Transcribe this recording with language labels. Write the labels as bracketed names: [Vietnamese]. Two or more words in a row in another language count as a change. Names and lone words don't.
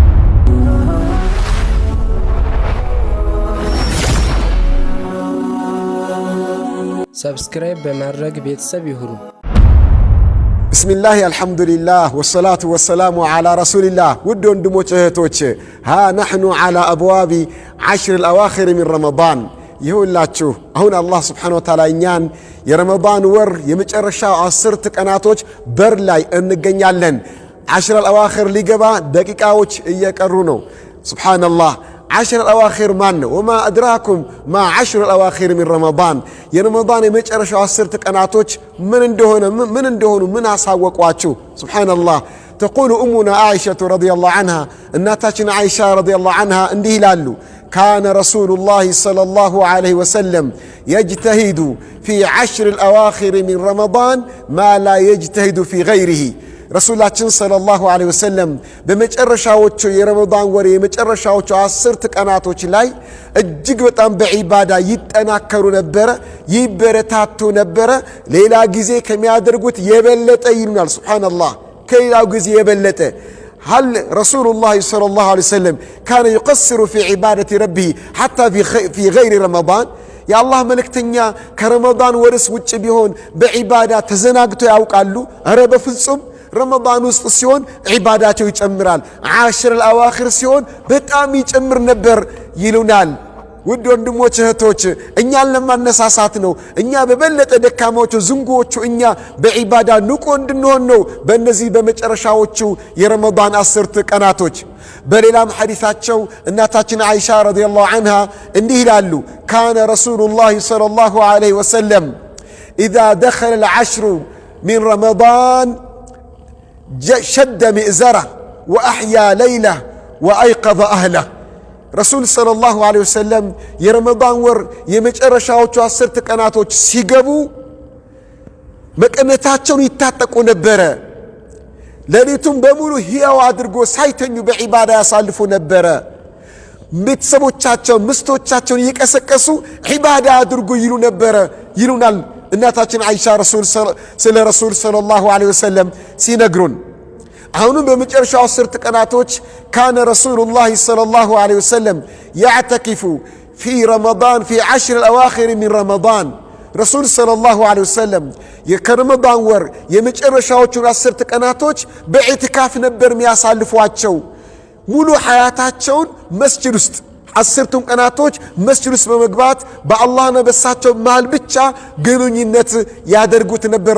[Amharic] ሰብስክራይብ በማድረግ ቤተሰብ ይሁኑ። [Arabic] بسم الله الحمد لله والصلاة والسلام على رسول الله። [Amharic] ውድ ወንድሞቼ እህቶቼ፣ [Arabic] ها نحن على أبواب 10 الأواخر من رمضان። [Amharic] ይሁላችሁ አሁን አላህ [Arabic] سبحانه وتعالى [Amharic] እኛን የረመዳን ወር የመጨረሻው 10 ቀናቶች በር ላይ እንገኛለን። 10 الأواخر ሊገባ ደቂቃዎች እየቀሩ ነው። ሱብሓነላህ 10 الأواخر ማን ነው? [Arabic] وما أدراكم ما 10 الأواخر من رمضان [Amharic] የረመዳን የመጨረሻው 10 ቀናቶች ምን እንደሆኑ ምን አሳወቋችሁ? ሱብሓነላህ [Arabic] تقول أمنا عائشة رضي الله عنها [Amharic] እናታችን አይሻ [Arabic] رضي الله عنها [Amharic] እንዲህ ይላሉ [Arabic] كان رسول الله صلى الله عليه وسلم يجتهد في 10 الأواخر من رمضان ما لا يجتهد في غيره [Amharic] ረሱላችን [Arabic] صلى الله عليه وسلم [Amharic] በመጨረሻዎቹ የረመዳን ወር የመጨረሻዎቹ 10 ቀናቶች ላይ እጅግ በጣም በዒባዳ ይጠናከሩ ነበረ፣ ይበረታቱ ነበረ። ሌላ ጊዜ ከሚያደርጉት የበለጠ ይሉናል። ሱብሃንአላህ ከሌላው ጊዜ የበለጠ [Arabic] هل رسول الله صلى الله عليه وسلم كان يقصر في عبادة ربه حتى في غير رمضان؟ يا الله [Amharic] ملكتኛ ከረመዳን ወርስ ውጭ ቢሆን በዒባዳ ተዘናግቶ ያውቃሉ? ኧረ በፍጹም። ረመዳን ውስጥ ሲሆን ዒባዳቸው ይጨምራል። 10 الأواخر ሲሆን በጣም ይጨምር ነበር ይሉናል። ውድ ወንድሞች እህቶች፣ እኛን ለማነሳሳት ነው። እኛ በበለጠ ደካማዎቹ ዝንጎቹ እኛ በዒባዳ ንቁ እንድንሆን ነው በእነዚህ በመጨረሻዎቹ የረመዳን 10 ቀናቶች። በሌላም ሐዲሳቸው እናታችን አይሻ [Arabic] رضي الله عنها [Amharic] እንዲህ ይላሉ [Arabic] كان رسول الله صلى الله عليه وسلم إذا دخل العشر من رمضان شد مئزره وأحيا ليله وأيقظ أهله [Amharic] ረሱል [Arabic] صلى الله عليه وسلم [Amharic] የረመዳን ወር የመጨረሻዎቹ 10 ቀናቶች ሲገቡ መቀነታቸውን ይታጠቁ ነበረ። ሌሊቱን በሙሉ ሕያው አድርጎ ሳይተኙ በዒባዳ ያሳልፉ ነበረ። ቤተሰቦቻቸው ምስቶቻቸውን እየቀሰቀሱ ዒባዳ አድርጉ ይሉ ነበረ ይሉናል እናታችን አይሻ ስለ ረሱል [Arabic] صلى الله عليه وسلم [Amharic] ሲነግሩን። አሁንም በመጨረሻው 10 ቀናቶች [Arabic] كان رسول الله صلى الله عليه وسلم يعتكف في رمضان في [Amharic] 10 [Arabic] الأواخر من رمضان [Amharic] ረሱል [Arabic] صلى الله عليه وسلم [Amharic] የከረመዳን ወር የመጨረሻዎቹን 10 ቀናቶች በኢዕቲካፍ ነበር የሚያሳልፏቸው። ሙሉ ሐያታቸውን መስጂድ ውስጥ 10 ቀናቶች መስጂድ ውስጥ በመግባት በአላህና በሳቸው መሃል ብቻ ግንኙነት ያደርጉት ነበር